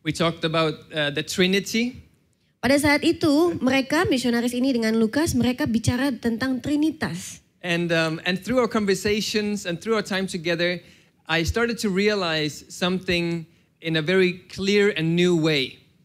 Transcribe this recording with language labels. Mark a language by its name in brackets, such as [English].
[English] We talked about the Trinity. [Indonesian] Pada saat itu mereka misionaris ini dengan Lukas, mereka bicara tentang Trinitas. [English] And through our conversations and through our time together, I started to realize something in a very clear and new way.